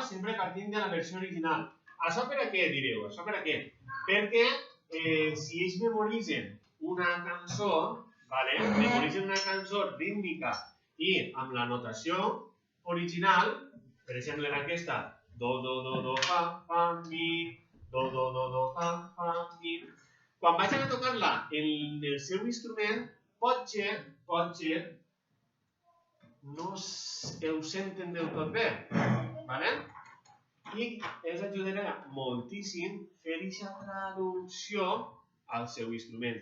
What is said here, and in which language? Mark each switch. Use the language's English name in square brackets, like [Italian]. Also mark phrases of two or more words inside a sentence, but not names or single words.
[Catalan] Sempre partint de la versió original. Això per a què, direu? Això per a què? Perquè si ells memoritzen una cançó, memoritzen una cançó rítmica i amb la notació original, per exemple en aquesta, do, do, do, do, fa, mi, do, do, do, do, fa, mi. Quan vagin a tocar-la en el seu instrument, pot ser no ho senten del tot bé. Vale? I els ajudarà moltíssim fer aquesta traducció al seu instrument.